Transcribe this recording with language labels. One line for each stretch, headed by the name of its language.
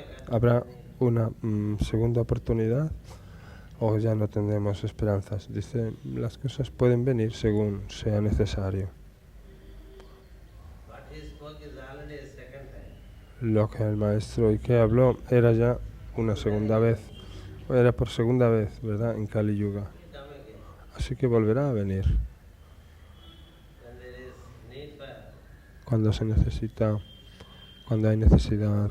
Spanish: ¿Habrá una segunda oportunidad o ya no tendremos esperanzas? Dice, las cosas pueden venir según sea necesario.
English: What he spoke is already a second time.
Spanish: Lo que el maestro Ike habló era ya una segunda vez, o era por segunda vez, ¿verdad? En Kali Yuga.
English: It will come again.
Spanish: Así que volverá a venir
English: When there is need for
Spanish: cuando se necesita, cuando hay necesidad